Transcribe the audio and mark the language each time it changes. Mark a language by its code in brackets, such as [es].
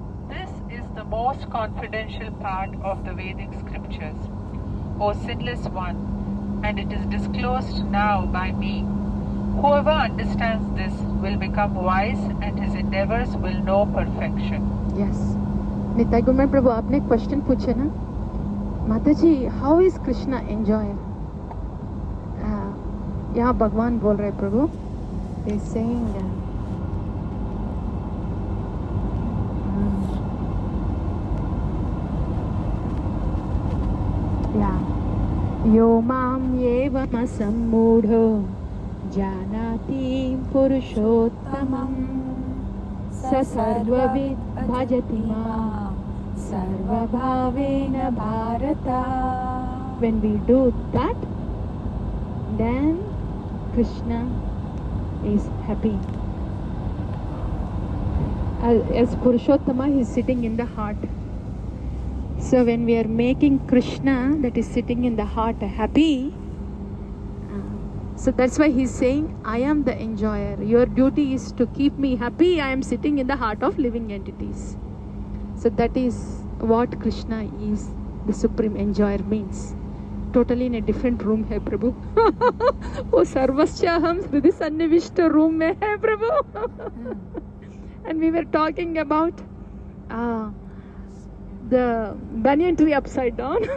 [en] This is the most confidential part of the Vedic scriptures, O sinless one, and it is disclosed now by me. Whoever understands this will become wise and his endeavors will know perfection. Yes. [hi] Nitai गुरुमन प्रभु, आपने question पूछे ना माता जी, [en] How is Krishna enjoyer? [hi] यहाँ भगवान बोल रहे प्रभु, [en] they saying [sa] यो माम एवम सम्मूढ़ो जानाति पुरुषोत्तमं स सर्वविद भजति मां सर्वभावेन Bharata. [en] When we do that, then Krishna is happy. As Purushottama, he is sitting in the heart. So when we are making Krishna, that is sitting in the heart, happy, so that's why he's saying, I am the enjoyer. Your duty is to keep me happy. I am sitting in the heart of living entities. So that is what Krishna is, the supreme enjoyer means. Totally in a different room hai Prabhu. [hi] वो [sa] सर्वस्या हम हृदय सन्निविष्ट [hi] room में है Prabhu. [en] And we were talking about the banyan tree upside down.